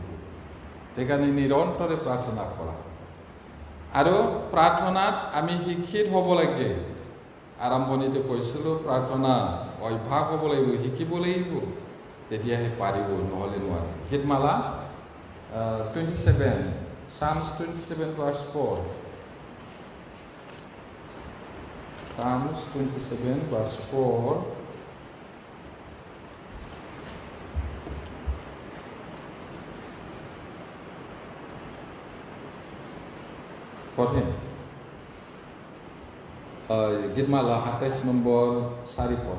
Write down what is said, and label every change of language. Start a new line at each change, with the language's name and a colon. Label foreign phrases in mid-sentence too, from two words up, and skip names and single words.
Assamese: সেইকাৰণে নিৰন্তৰে প্ৰাৰ্থনা কৰা। আৰু প্ৰাৰ্থনাত আমি শিক্ষিত হ'ব লাগে। আৰম্ভণিতে কৈছিলোঁ প্ৰাৰ্থনা অভ্যাস হ'ব লাগিব, শিকিব লাগিব, তেতিয়াহে পাৰিব, নহ'লে নোৱাৰে। গীতমালা 27,
English: Psalms 27 verse 4. Psalms 27 verse 4.
Assamese: পঢ়ে গীতমালা 27 নম্বৰ 4 পদ।